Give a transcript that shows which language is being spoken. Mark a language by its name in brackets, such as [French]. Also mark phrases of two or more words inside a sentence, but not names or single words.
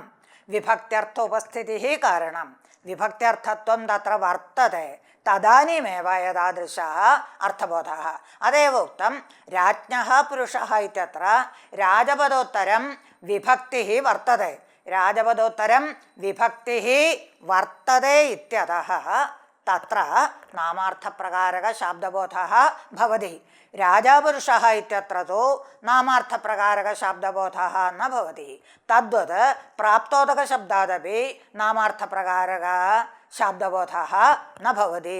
[Sanskrit] വിഭക്ത്യർത്ഥ ഉപസ്ഥിതിഃ കാരണം. വിഭക്ത്യർത്ഥത്വം തത്ര വർത്തത്തെ. തദാനീമേവ ഏതാദൃശഃ അർത്ഥബോധഃ. അതേവ ഉക്തം രാജ്ഞഃ പുരുഷഃ ഇത്യത്ര രാജപദോത്തരം വിഭക്തിഃ വർത്തത്തെ. രാജപദോത്തരം വിഭക്തിഃ വർത്തത്തെ ഇത്യതഃ तत्र नामार्थप्रकारकशाब्दबोधः भवति। राजापुरुषः इत्यत्र तु नामार्थप्रकारकशाब्दबोधः न भवति। तद्वत् प्राप्तोदकशब्दादपि नामार्थप्रकारकशाब्दबोधः न भवति।